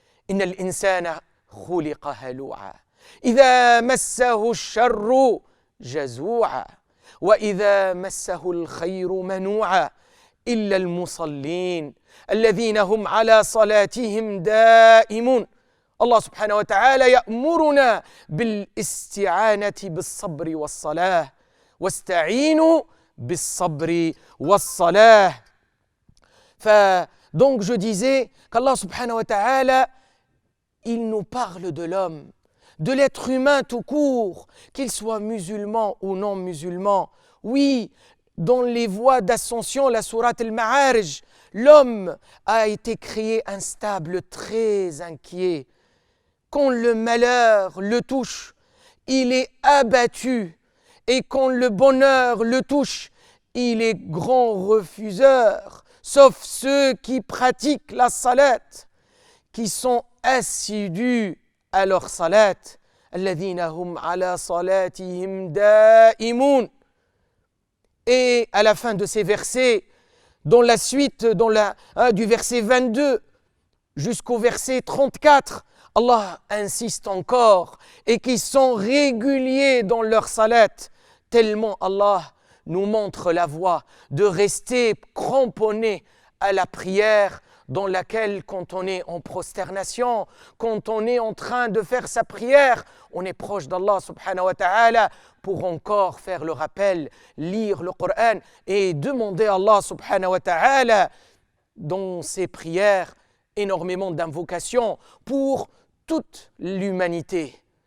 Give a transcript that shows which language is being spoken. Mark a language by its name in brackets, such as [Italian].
[Arabic] إن الإنسان خلق هلوعا إذا مسه الشر جزوعا وإذا مسه الخير منوعا إلا المصلين الذين هم على صلاتهم دائمون. الله سبحانه وتعالى يأمرنا بالاستعانة بالصبر والصلاة. واستعينوا بالصبر والصلاة. [French] Donc je disais qu'Allah subhanahu wa ta'ala, il nous parle de l'homme, de l'être humain tout court, qu'il soit musulman ou non musulman. Oui, dans les voies d'ascension, la sourate al-Ma'arij, l'homme a été créé instable, très inquiet. Quand le malheur le touche, il est abattu. Et quand le bonheur le touche, il est grand refuseur. Sauf ceux qui pratiquent la salat, qui sont assidus à leur salat. [Arabic] الذين هم على صلاتهم دائمون. [French] Et à la fin de ces versets, dans la suite du verset 22 jusqu'au verset 34, Allah insiste encore et qui sont réguliers dans leur salat, tellement Allah nous montre la voie de rester cramponné à la prière dans laquelle, quand on est en prosternation, quand on est en train de faire sa prière, on est proche d'Allah subhanahu wa ta'ala pour encore faire le rappel, lire le Coran et demander à Allah subhanahu wa ta'ala dans ses prières énormément d'invocations pour toute l'humanité.